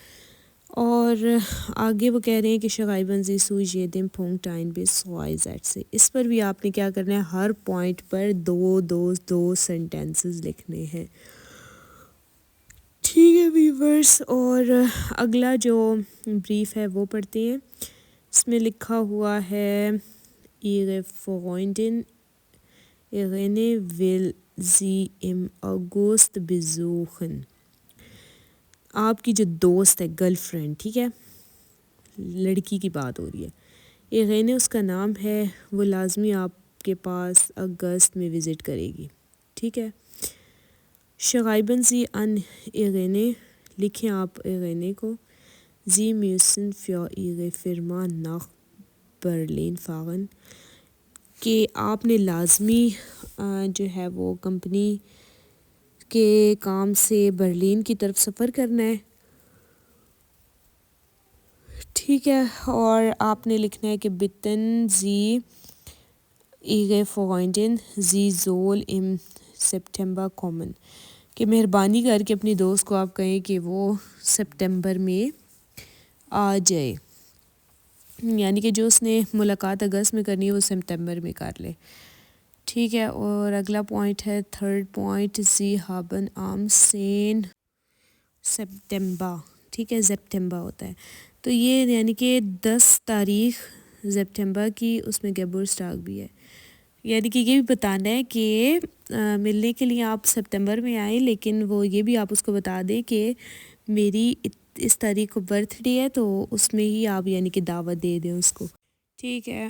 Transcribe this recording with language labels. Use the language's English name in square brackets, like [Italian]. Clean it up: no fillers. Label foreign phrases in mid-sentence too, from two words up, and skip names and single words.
[Urdu] اور آگے وہ کہہ رہے ہیں کہ [German] Schreiben Sie zu jedem Punkt ein bis zwei Sätze, [Urdu] اس پر بھی آپ نے کیا کرنا ہے، ہر پوائنٹ پر دو سینٹینسز لکھنے ہیں، ٹھیک ہے ویورز. اور اگلا جو بریف ہے وہ پڑھتے ہیں. اس میں لکھا ہوا ہے [German] ihre Freundin Irene will sie im August besuchen. [Urdu] آپ کی جو دوست ہے، گرل فرینڈ، ٹھیک ہے، لڑکی کی بات ہو رہی ہے، ایرین اس کا نام ہے، وہ لازمی آپ کے پاس اگست میں وزٹ کرے گی، ٹھیک ہے. [German] Schreiben Sie an Irene, [Urdu] لکھیں آپ ایرین کو [German] Sie müssen für ihre Firma nach Berlin fahren، [Urdu] کہ آپ نے لازمی جو ہے وہ کمپنی کے کام سے برلین کی طرف سفر کرنا ہے، ٹھیک ہے. اور آپ نے لکھنا ہے کہ [German] bitten Sie ihre Freundin sie soll im September kommen، [Urdu] کہ مہربانی کر کے اپنی دوست کو آپ کہیں کہ وہ سپٹمبر میں آ جائے، یعنی کہ جو اس نے ملاقات اگست میں کرنی ہے وہ سپتمبر میں کر لے، ٹھیک ہے. اور اگلا پوائنٹ ہے 3rd پوائنٹ [German] Sie haben am [Urdu] 10 سپٹمبر، ٹھیک ہے، سپٹمبر ہوتا ہے تو یہ یعنی کہ 10 تاریخ سپٹمبر کی، اس میں گیبورسٹاگ بھی ہے، یعنی کہ یہ بھی بتانا ہے کہ ملنے کے لیے آپ سپتمبر میں آئیں، لیکن وہ یہ بھی آپ اس کو بتا دیں کہ میری اس تاریخ کو برتھ ڈے ہے تو اس میں ہی آپ یعنی کہ دعوت دے دیں اس کو، ٹھیک ہے.